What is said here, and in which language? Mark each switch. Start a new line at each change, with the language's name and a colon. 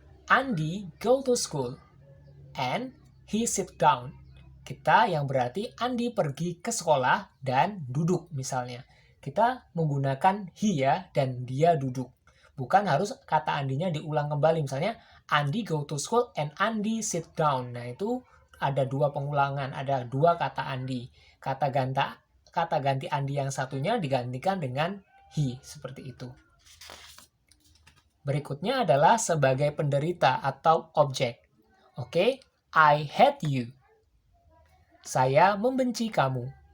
English: Andy go to school and he sit down.
Indonesian: Kita yang berarti Andy pergi ke sekolah dan duduk misalnya. Kita menggunakan he ya dan dia duduk. Bukan harus kata Andinya diulang kembali. Misalnya
English: Andy go to school and Andy sit down.
Indonesian: Nah itu ada dua pengulangan, ada dua kata Andy. Kata ganti Andy yang satunya digantikan dengan he, seperti itu. Berikutnya adalah sebagai penderita atau objek.
English: Oke, I hate you.
Indonesian: Saya membenci kamu.